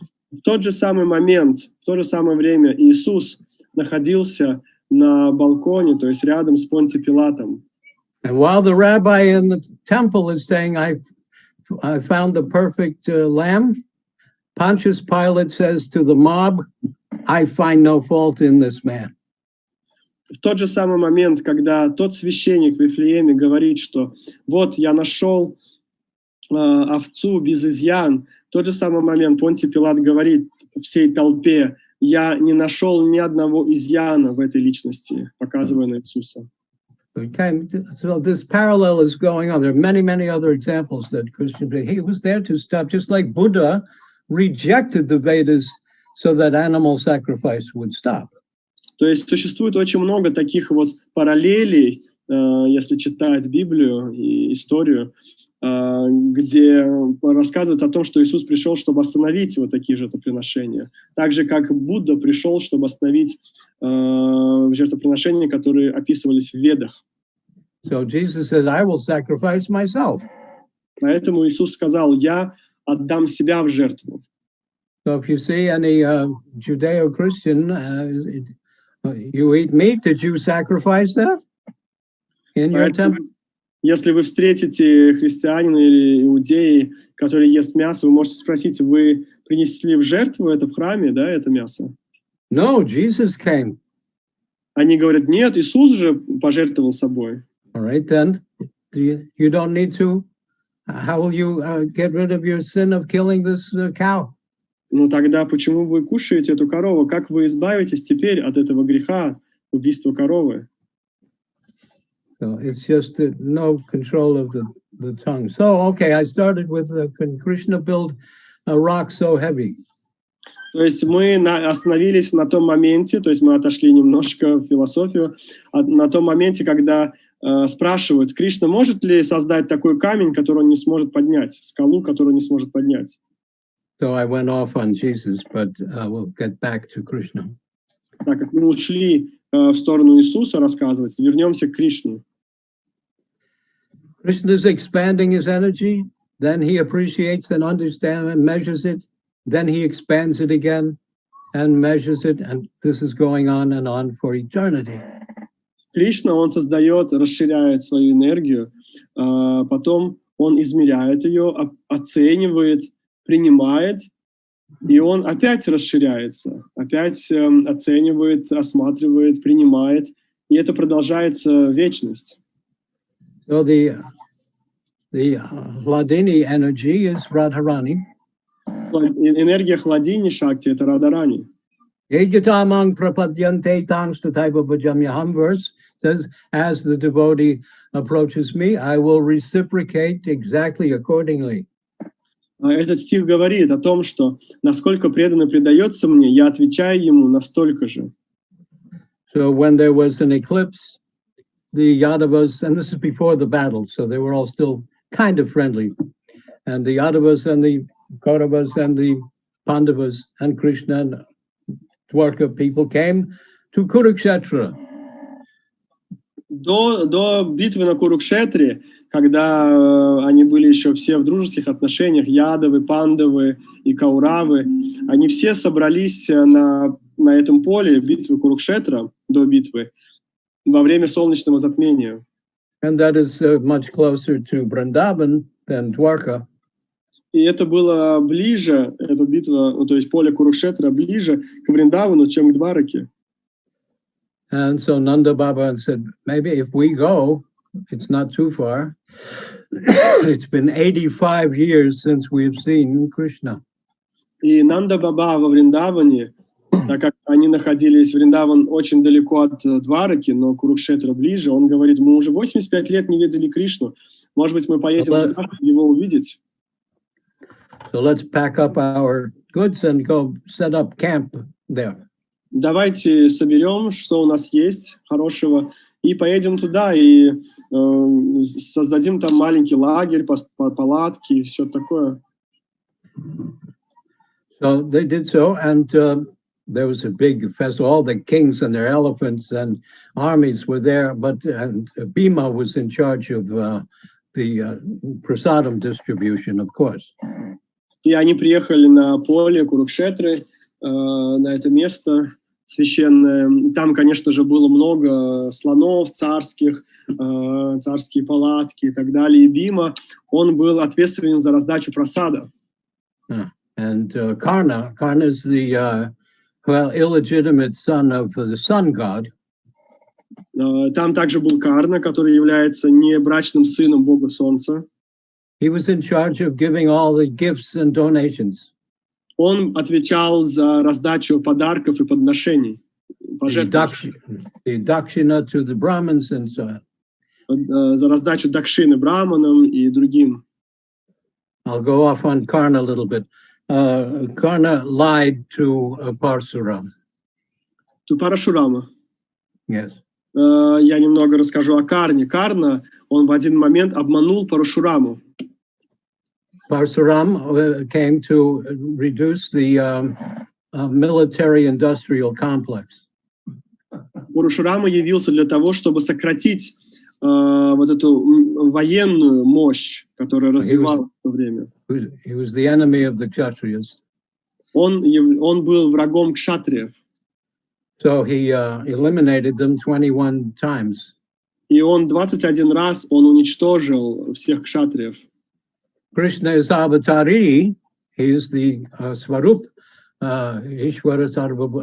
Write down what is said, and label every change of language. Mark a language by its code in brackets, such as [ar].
[ru] В тот же самый момент, в то же самое время Иисус находился на балконе, то есть рядом с Понтием Пилатом. [en] And while the rabbi in the temple is saying, I found the perfect lamb, Pontius Pilate says to the mob, I find no fault in this man. [ru] В тот же самый момент, когда тот священник в Вифлееме говорит, что вот я нашел овцу без изъян, в тот же самый момент Понтий Пилат говорит всей толпе, я не нашел ни одного изъяна в этой личности, показывая на Иисуса. [en] So this parallel is going on. There are many, many other examples that Christian, he was there to stop, just like Buddha rejected the Vedas so that animal sacrifice would stop. [ru] То есть существует очень много таких вот параллелей, если читать Библию и историю, где рассказывается о том, что Иисус пришел, чтобы остановить вот такие жертвоприношения. Так же, как Будда пришел, чтобы остановить жертвоприношения, которые описывались в Ведах. [en] So Jesus said, I will sacrifice myself. [ru] Поэтому Иисус сказал, я отдам себя в жертву. [en] So if you see any Judeo-Christian, you eat meat, did you sacrifice that in your [ru] Поэтому, [en] temple? [ru] если вы встретите христианина или иудеи, который ест мясо, вы можете спросить, вы принесли в жертву это в храме, да, это мясо? [en] No, Jesus came. [ru] Они говорят, нет, Иисус же пожертвовал собой. [en] All right, then you don't need to. How will you get rid of your sin of killing this cow? [ru] Ну тогда почему вы кушаете эту корову? Как вы избавитесь теперь от этого греха убийства коровы? [en] So it's just no control of the tongue. So, okay, I started with can Krishna build a rock so heavy? [ru] То есть мы остановились на том моменте, то есть мы отошли немножко в философию, на том моменте, когда спрашивают, Кришна может ли создать такой камень, который он не сможет поднять, скалу, которую он не сможет поднять? [en] So I went off on Jesus, but we'll get back to Krishna. [ru] Так как мы ушли в сторону Иисуса рассказывать, вернемся к Кришне. [en] Krishna is expanding his energy, then he appreciates and understands and measures it, then he expands it again and measures it, and this is going on for eternity. [ru] Кришна, он создает, расширяет свою энергию, потом он измеряет ее, оценивает, принимает, и он опять расширяется, опять оценивает, осматривает, принимает, и это продолжается вечность. [en] So the Hladini energy is Radharani. [ru] Энергия Хладини Шакти — это Радарани. [sa] Ejatamang prapadyante tangstataiva bhajamyaham [en] verse says, as the devotee approaches me, I will reciprocate exactly accordingly. [ru] Этот стих говорит о том, что насколько преданный предается мне, я отвечаю ему настолько же. [en] So when there was an eclipse, the Yadavas, and this is before the battle, so they were all still kind of friendly, and the Yadavas and the Kauravas and the Pandavas and Krishna and Dwarka people came to Kurukshetra. [ru] До битвы на Курукшетре, когда они были еще все в дружеских отношениях, Ядавы, Пандавы и Кауравы, они все собрались на этом поле битвы Курукшетра, до битвы, во время солнечного затмения. [en] And that is much closer to Vrindavan than Dwarka. [ru] И это было ближе, эта битва, ну, то есть поле Курукшетра ближе к Вриндавану, чем к Двараке. [en] And so Nanda Baba said, maybe if we go, it's not too far. It's been 85 years since we've seen Krishna. [ru] И Нанда Баба во Вриндаване, так как они находились, Вриндаван очень далеко от Двараки, но Курукшетра ближе, он говорит, мы уже 85 лет не видели Кришну. Может быть, мы поедем туда, чтобы его увидеть? [en] So let's pack up our goods and go set up camp there. [ru] Давайте соберем, что у нас есть хорошего, и поедем туда, и создадим там маленький лагерь, палатки, и все такое. [en] So they did so, and there was a big festival. All the kings and their elephants and armies were there, and Bhima was in charge of the prasadam distribution, of course. [ru] И они приехали на поле Курукшетры, на это место священное. Там, конечно же, было много слонов царских, царские палатки и так далее. И Бима, он был ответственен за раздачу прасада. [en] And Karna is the illegitimate son of the sun god. [ru] Там также был Карна, который является небрачным сыном бога солнца. [en] He was in charge of giving all the gifts and donations. [ru] Он отвечал за раздачу подарков и подношений. [en] The dakshina to the Brahmins and so on. [ru] За раздачу дакшины браманам и другим. [en] I'll go off on Karna a little bit. Karna lied to Parsuram. To [ru] Парашурама. [en] Yes. [ru] Я немного расскажу о Карне. Карна, он в один момент обманул Парашураму. [en] Parsuram came to reduce the military-industrial complex. [ru] Парашурама явился для того, чтобы сократить вот эту военную мощь, которая развивалась в то время. [en] He was the enemy of the Kshatriyas. [ru] Он был врагом кшатриев. [en] So he eliminated them 21 times. [ru] И он 21 раз уничтожил всех кшатриев. [en] Krishna is avatari. He is the Swarup, Ishvara Sarvabhu.